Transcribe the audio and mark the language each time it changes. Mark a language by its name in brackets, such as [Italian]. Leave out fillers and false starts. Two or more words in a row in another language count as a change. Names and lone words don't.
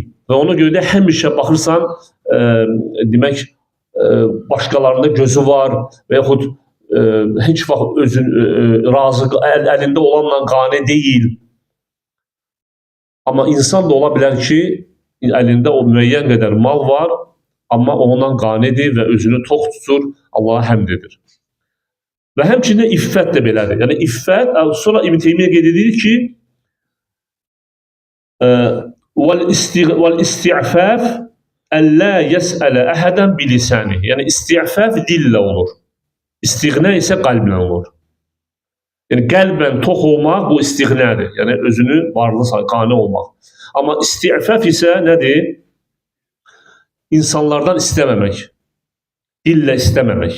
[Azerbaijani] Və ona görə də həmişə baxırsan, demək, başqalarında gözü var və yaxud heç vaxt özün razı, əlində olanla qane deyil. Amma insan da ola bilər ki, əlində o müəyyən qədər mal var, amma onunla qanedir və özünü tox tutur, Allaha həmd edir. Və həmçinin iffət də belədir. Yəni iffət, sonra İbn Teymiyyə qeyd edir ki, [Arabic] وَالْاِسْتِعْفَافِ أَلَّا يَسْأَلَ أَحَدًا بِلِسَانِهِ. [Azerbaijani] Yəni isti'faf dillə olur. İstiğnə isə qəlblə olur. Yəni qəlbən tox olmaq bu istiğnədir. Yəni özünü varlı, qane olmaq. Amma isti'faf isə nədir? İnsanlardan istəməmək. Dillə istəməmək.